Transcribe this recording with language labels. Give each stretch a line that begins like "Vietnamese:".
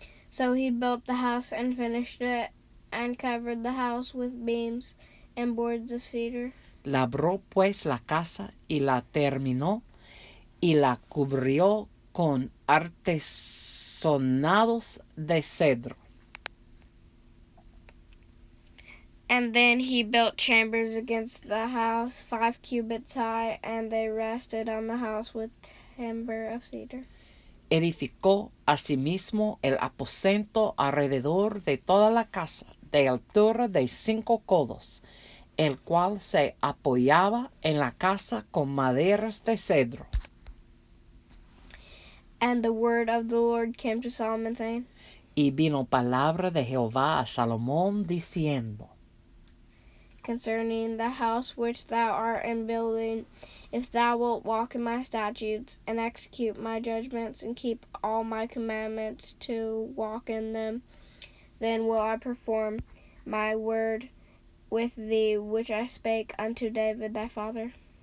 English: So he built the house and finished it, and covered the house with beams and boards of cedar.
Spanish: Labró pues la casa y la terminó, y la cubrió con artesonados de cedro.
English: And then he built chambers against the house, 5 cubits high, and they rested on the house with timber of cedar.
Spanish: Edificó asimismo el aposento alrededor de toda la casa, de altura de 5 codos, el cual se apoyaba en la casa con maderas de cedro.
English: And the word of the Lord came to Solomon, saying,
Spanish: Y vino palabra de Jehová a Salomón diciendo,
English: concerning the house which thou art in building, if thou wilt walk in my statutes, and execute my judgments, and keep all my commandments to walk in them, then will I perform my word with thee, which I spake unto David thy father.